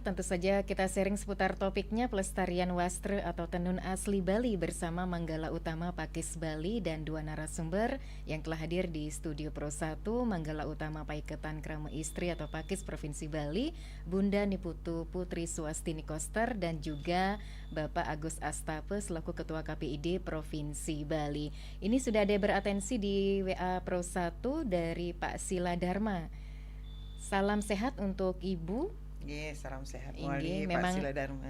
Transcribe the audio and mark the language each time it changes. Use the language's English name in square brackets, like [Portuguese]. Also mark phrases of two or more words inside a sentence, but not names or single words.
[Indonesian] Tentu saja kita sharing seputar topiknya pelestarian wastra atau tenun asli Bali bersama Manggala Utama Pakis Bali dan dua narasumber yang telah hadir di Studio Pro 1, Manggala Utama Paiketan Krama Istri atau Pakis Provinsi Bali, Bunda Niputu Putri Suwastini Koster dan juga Bapak Agus Astape selaku Ketua KPID Provinsi Bali. Ini sudah ada beratensi di WA Pro 1 dari Pak Sila Dharma. Salam sehat untuk Ibu. Salam sehat Wali Pak Sila Dharma.